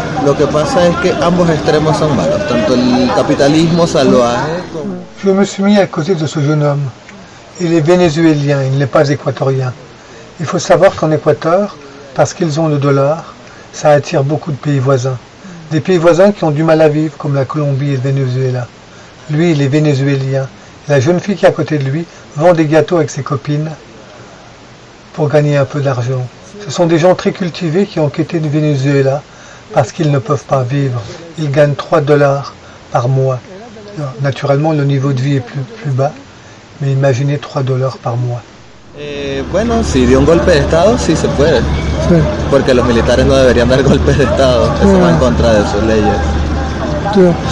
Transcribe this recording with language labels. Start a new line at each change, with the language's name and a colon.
Spanish: Lo que pasa es que ambos extremos son malos, tanto el capitalismo salvaje como...
French: Je me suis mis à côté de ce jeune homme. Il est vénézuélien, il n'est pas équatorien. Il faut savoir qu'en Équateur, parce qu'ils ont le dollar, ça attire beaucoup de pays voisins. Des pays voisins qui ont du mal à vivre, comme la Colombie et le Venezuela. Lui, il est vénézuélien. La jeune fille qui est à côté de lui vend des gâteaux avec ses copines pour gagner un peu d'argent. Ce sont des gens très cultivés qui ont quitté le Venezuela parce qu'ils ne peuvent pas vivre. Ils gagnent 3 dollars par mois. Naturellement, le niveau de vie est plus bas, mais imaginez 3 dollars par mois.
Spanish: Bueno, si dio un golpe de Estado, sí se puede. Sí. Porque los militares no deberían dar golpes de Estado. Eso va en contra de sus leyes.